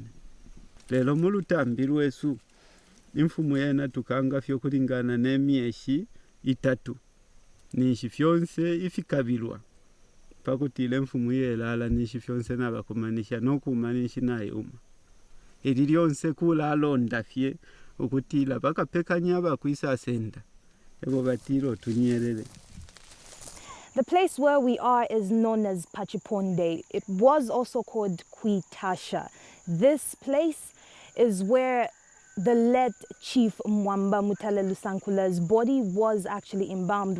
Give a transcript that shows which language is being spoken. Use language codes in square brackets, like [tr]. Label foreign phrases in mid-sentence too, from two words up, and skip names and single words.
[bem] Lelo mulutambi lwesu imfumu yena tukanga fyo kulingana n'emyeshi 3 nishi fyonse ifikabilwa pakutile mfumu yelala nishi fyonse nabakumanisha nokumanisha naye ili lyonse kula alonda fye ukutila bakapekanya bakwisasenda ebo batiro tunyerere. [en] The place where we are is known as Pachiponde. It was also called Kwitasha. This place is where the late Chief Mwamba Mutale Lusankula's body was actually embalmed.